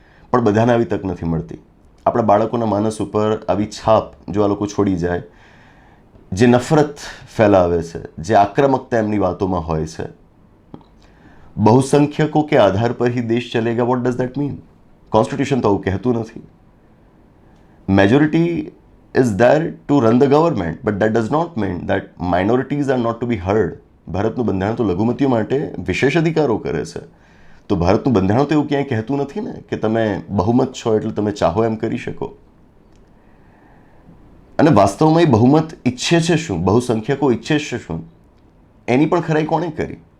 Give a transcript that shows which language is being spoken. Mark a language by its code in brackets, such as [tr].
[gu] પણ બધાને આવી તક નથી મળતી. આપણા બાળકોના માનસ ઉપર આવી છાપ જો આ લોકો છોડી જાય, જે નફરત ફેલાવે છે, જે આક્રમકતા એમની વાતોમાં હોય છે, [hi] બહુસંખ્યકો કે આધાર પર ही देश चलेगा, [en] What does that mean? [gu] Constitution તો આવું કહેતું નથી. [en] Majority is there to run the government, but that does not mean that minorities are not to be heard. [gu] ભારતનું બંધારણ તો લઘુમતીઓ માટે વિશેષ અધિકારો કરે છે. તો ભારતનું બંધારણ તો એવું ક્યાંય કહેતું નથી ને કે તમે બહુમત છો એટલે તમે ચાહો એમ કરી શકો. અને વાસ્તવમાં એ બહુમત ઈચ્છે છે શું, બહુસંખ્યકો ઈચ્છે છે શું, એની પણ ખરાઈ કોણે કરી?